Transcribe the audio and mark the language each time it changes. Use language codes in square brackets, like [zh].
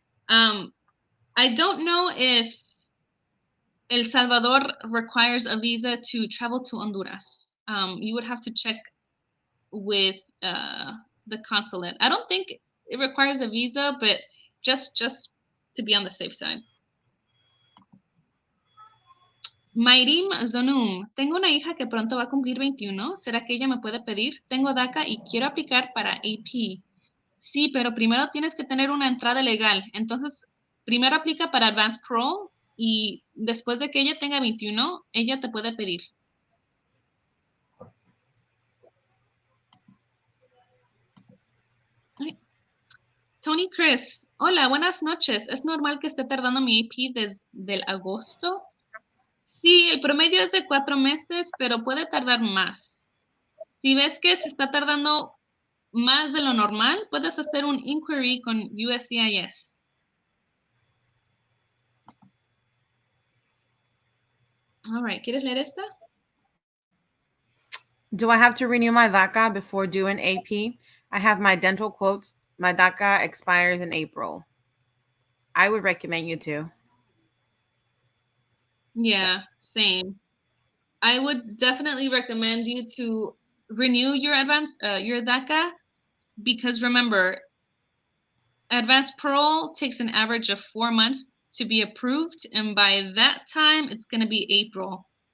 [en] I don't know if El Salvador requires a visa to travel to Honduras. You would have to check with the consulate. I don't think it requires a visa, but just to be on the safe side. [es] Mayrim Zonum, tengo una hija que pronto va a cumplir 21. ¿Será que ella me puede pedir? Tengo DACA y quiero aplicar para AP. Sí, pero primero tienes que tener una entrada legal. Entonces, primero aplica para Advanced Parole y después de que ella tenga 21, ella te puede pedir. Ay. Tony Chris, hola, buenas noches. ¿Es normal que esté tardando mi AP desde el agosto? Sí, el promedio es de 4 meses, pero puede tardar más. Si ves que se está tardando más de lo normal, puedes hacer un inquiry con USCIS. [en] All right, [es] ¿quieres leer esta? [en] Do I have to renew my DACA before doing AP? I have my dental quotes. My DACA expires in April. I would recommend you to. Yeah, same. I would definitely recommend you to renew your your DACA, because remember, Advanced Parole takes an average of 4 months to be approved, and by that time, it's going to be April.